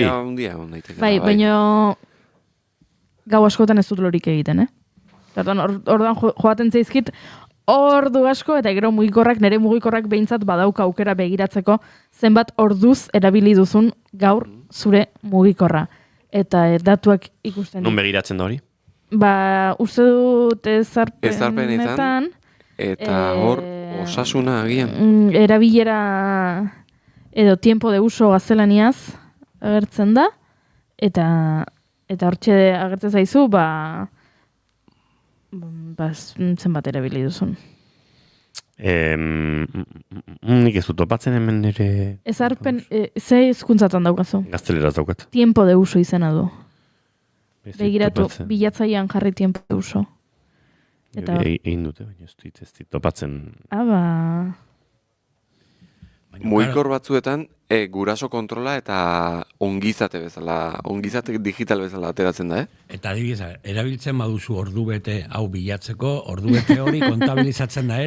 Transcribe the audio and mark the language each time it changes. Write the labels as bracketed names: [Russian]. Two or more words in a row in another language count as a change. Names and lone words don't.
[Basque] Bai, baina gau askotan ez dut lorik egiten, Orduan joaten zaizkit ordu asko, eta gero nire mugikorrak behintzat badauka aukera begiratzeko zenbat orduz erabili duzun gaur zure mugikorra. Eta datuak ikusten. Non begiratzen da hori? Uste dut ezarpenetan. Eta hor, osasuna agian. Erabilera edo [Spanish] tiempo de uso [Basque] gaztelaniaz agertzen da, eta hortxe agertzen zaizu, zenbat erabili duzun. Nik ez dut topatzen hemen ere... Ezarpen, ze hizkuntzatan daukazu? Gazteleraz daukat. [Spanish] Tiempo de uso [Basque] izena du. Begiratu, bilatzaian jarri [Spanish] tiempo de uso. [Basque] Egin dute, baina ez dit topatzen. Mugikor batzuetan guraso kontrola eta ongizate bezala, ongizate digital bezala ateratzen da, Eta adibidez, erabiltzen baduzu ordubete hau bilatzeko, ordubete hori kontabilizatzen da ere.